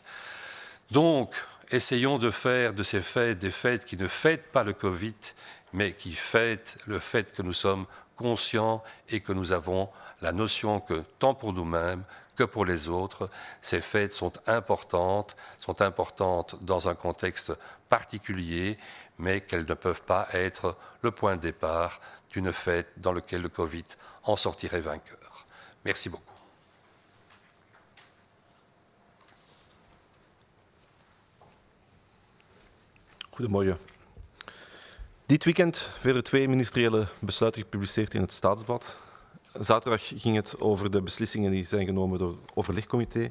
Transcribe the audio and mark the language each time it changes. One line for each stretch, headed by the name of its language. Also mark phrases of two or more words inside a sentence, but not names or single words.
French: Donc, essayons de faire de ces fêtes des fêtes qui ne fêtent pas le Covid, mais qui fêtent le fait que nous sommes conscients et que nous avons la notion que, tant pour nous-mêmes que pour les autres, ces fêtes sont importantes dans un contexte particulier, mais qu'elles ne peuvent pas être le point de départ d'une fête dans laquelle le Covid en sortirait vainqueur. Merci beaucoup.
Dutch: Goedemorgen. Dit weekend werden 2 ministeriële besluiten gepubliceerd in het Staatsblad. Zaterdag ging het over de beslissingen die zijn genomen door het overlegcomité.